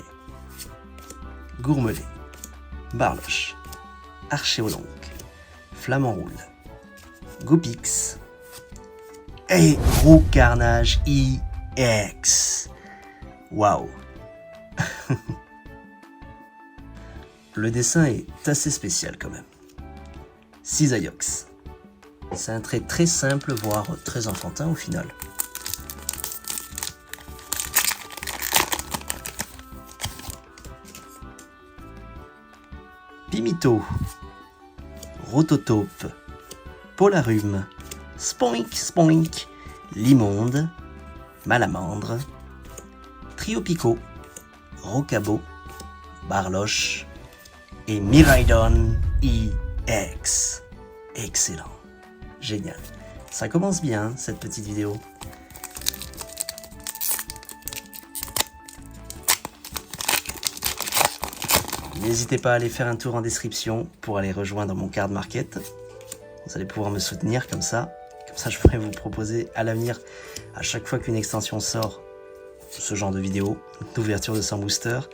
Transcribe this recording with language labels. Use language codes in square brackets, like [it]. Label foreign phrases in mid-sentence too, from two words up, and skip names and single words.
[fr] Gourmelet, Barloche, Archéolonque, Flamanroule, Goopix et Gros Carnage EX. Waouh. Le dessin est assez spécial quand même. Cisaillux. C'est un trait très simple, voire très enfantin au final. Pimito, Rototope, Polarum, Spoink Spoink, Limonde, Malamandre, Triopico, Rocabo, Barloche et Miraidon EX. Excellent. Génial. Ça commence bien, cette petite vidéo. N'hésitez pas à aller faire un tour en description pour aller rejoindre mon card market. Vous allez pouvoir me soutenir comme ça. Comme ça, je pourrai vous proposer à l'avenir, à chaque fois qu'une extension sort, ce genre de vidéo, d'ouverture de 100 boosters.